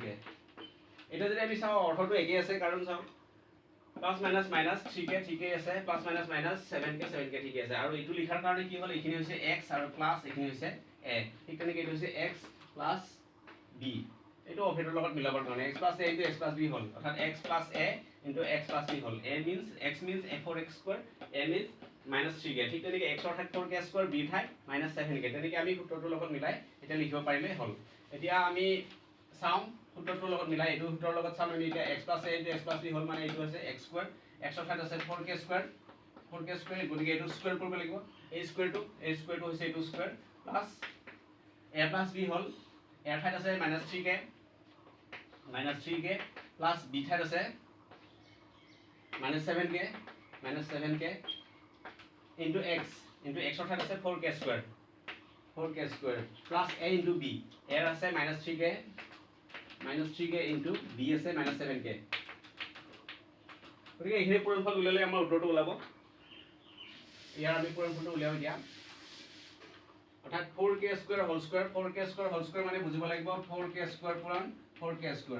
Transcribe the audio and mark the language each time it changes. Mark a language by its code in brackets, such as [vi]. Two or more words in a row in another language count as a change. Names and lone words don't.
[as] এটা যদি আমি চাও অৰ্থটো একেই আছে, কাৰণ চাও [en] plus minus minus 3k [as] ঠিকেই আছে, [en] plus minus minus 7k [as] ঠিকেই আছে। আৰু এইটো লিখাৰ কাৰণে কি হ'ল, এইখিনি হৈছে x আৰু প্লাস এইখিনি হৈছে a। ঠিক তেনেকৈ এইটো হৈছে x প্লাস b। এইটো অভেদৰ লগত মিলাবৰ কাৰণে x + a * x + b হ'ল। অৰ্থাৎ x + a * x + b হ'ল। [en] x means 4x², a means -3k। [as] ঠিক তেনেকৈ x অৰ ঠাইত 4k², b ঠাইত -7k। তেনেকৈ আমি সূত্ৰটোৰ লগত মিলাই এতিয়া লিখিব পাৰিলে হ'ল। এতিয়া আমি চাওঁ সূত্ৰটোৰ লগত মিলাই, এইটো সূত্ৰৰ লগত চাম আমি এতিয়া x + a * x + b হ'ল, মানে এইটো হৈছে x², x অৰ ঠাইত আছে 4k², গতিকে এইটো স্কয়াৰ কৰিব লাগিব। এই স্কয়াৰটো হৈছে এইটো [en] square plus [as] a + b হ'ল, a ৰ ঠাইত আছে -3k প্লাস b ঠাইত আছে -7k ইনটু x অৰ ঠাইত আছে 4k² প্লাস a ইনটু b, a ৰ আছে -3k ইনটু b আছে -7k। গতিকে এইখিনি পূৰণফল উলিয়ালে আমাৰ উত্তৰটো ওলাব। ইয়াৰ আমি পূৰণফলটো উলিয়াও এতিয়া। অৰ্থাৎ 4k² [en] whole square, [as] 4k² [en] whole square [as] মানে বুজিব লাগিব 4k² পূৰণ 4k²।